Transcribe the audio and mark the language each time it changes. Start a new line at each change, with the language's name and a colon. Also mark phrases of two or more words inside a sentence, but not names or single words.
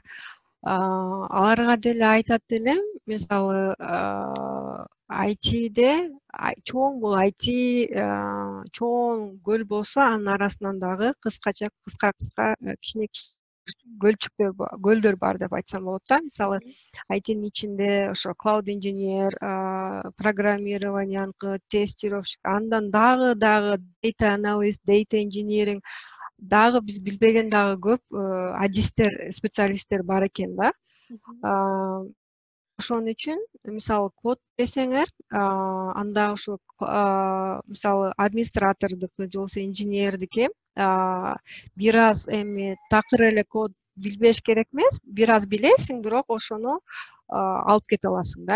Kyrgyz: Аларга деле айтат элем, мисалы ITде чоң бул IT чоң көл болсо, анын арасынан дагы кыска кичине көлдөр бар деп айтсам болот да. Мисалы ITнин ичинде ошо
English: cloud engineer,
Russian: программирование, тестировщик,
Kyrgyz: андан дагы
English: data analyst, data engineering,
Kyrgyz: дагы биз билбеген дагы көп адистер, специалисттер бар экен да. Ошон үчүн мисалы код десеңер, анда ушу мисалы администратордуку же болбосо инженердики бир аз эми такыр эле код билбеш керек эмес, бир аз билесиң, бирок ошону алып кете аласың да.